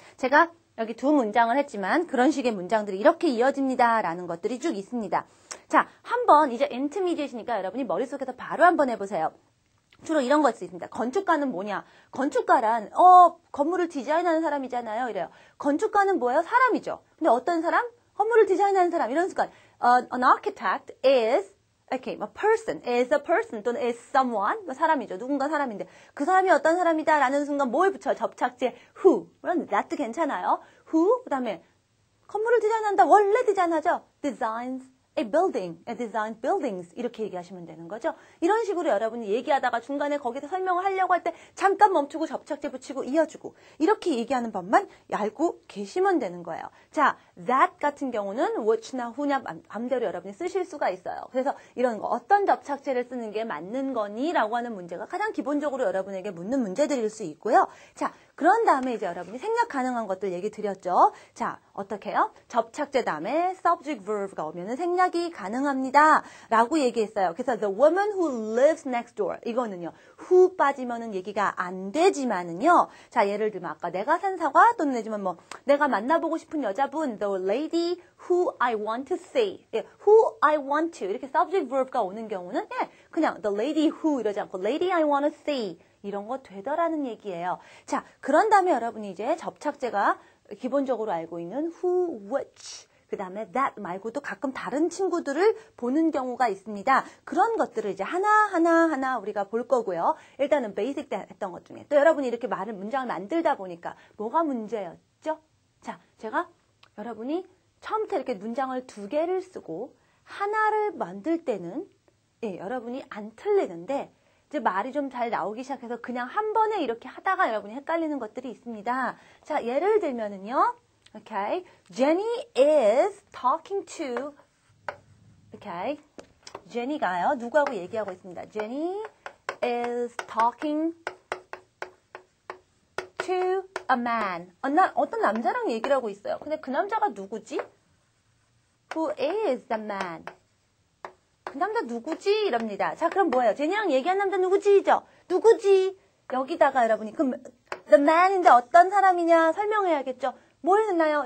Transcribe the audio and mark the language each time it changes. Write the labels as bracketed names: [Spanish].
[Korean] 제가 여기 두 문장을 했지만 그런 식의 문장들이 이렇게 이어집니다라는 것들이 쭉 있습니다. 자, 한번 이제 intermediate이니까 여러분이 머릿속에서 바로 한번 해보세요. 주로 이런 것이 있습니다. 건축가는 뭐냐? 건축가란 건물을 디자인하는 사람이잖아요. 이래요. 건축가는 뭐예요? 사람이죠. 근데 어떤 사람? 건물을 디자인하는 사람. 이런 순간 [English] an architect is a person, is a person 또는 is someone [Korean] 사람이죠. 누군가 사람인데 그 사람이 어떤 사람이다 라는 순간 뭘 붙여요? 접착제 who. 그럼 that도 괜찮아요. who 그다음에 건물을 디자인한다. 원래 디자인하죠. [English] designs a building, designs buildings [Korean] 이렇게 얘기하시면 되는 거죠. 이런 식으로 여러분이 얘기하다가 중간에 거기서 설명을 하려고 할 때 잠깐 멈추고 접착제 붙이고 이어주고 이렇게 얘기하는 법만 알고 계시면 되는 거예요. 자, that 같은 경우는 which나 who냐 맘대로 여러분이 쓰실 수가 있어요. 그래서 이런 거 어떤 접착제를 쓰는 게 맞는 거니? 라고 하는 문제가 가장 기본적으로 여러분에게 묻는 문제들일 수 있고요. 자, 그런 다음에 이제 여러분이 생략 가능한 것들 얘기 드렸죠. 자, 어떻게 해요? 접착제 다음에 subject verb가 오면은 생략이 가능합니다. 라고 얘기했어요. [English] 그래서 the woman who lives next door. [Korean] 이거는요. who 빠지면은 얘기가 안 되지만은요. 자, 예를 들면 아까 내가 산 사과 또는 내지만 뭐 내가 만나보고 싶은 여자분 [English] the lady who I want to see. [Korean] 예, [English] who I want to. [Korean] 이렇게 subject verb가 오는 경우는 그냥 the lady who 이러지 않고 [English] lady I want to see. [Korean] 이런 거 되더라는 얘기예요. 자, 그런 다음에 여러분이 이제 접착제가 기본적으로 알고 있는 who, which, 그 다음에 that 말고도 가끔 다른 친구들을 보는 경우가 있습니다. 그런 것들을 이제 하나 우리가 볼 거고요. 일단은 베이직 때 했던 것 중에 또 여러분이 이렇게 문장을 만들다 보니까 뭐가 문제였죠? 자, 제가 여러분이 처음부터 이렇게 문장을 두 개를 쓰고 하나를 만들 때는 여러분이 안 틀리는데 이제 말이 좀 잘 나오기 시작해서 그냥 한 번에 이렇게 하다가 여러분이 헷갈리는 것들이 있습니다. 자, 예를 들면은요. Okay. [English] Jenny is talking to Okay. [Korean] Jenny가요. 누구하고 얘기하고 있습니다. [English] Jenny is talking to a man. [Korean] 어떤 남자랑 얘기를 하고 있어요. 근데 그 남자가 누구지? [English] Who is the man? [Korean] 그 남자 누구지? 이럽니다. 자, 그럼 뭐예요? 제니랑 얘기한 남자 누구지죠? 누구지? 여기다가 여러분이 그럼 the man인데 어떤 사람이냐 설명해야겠죠? 뭘 했나요?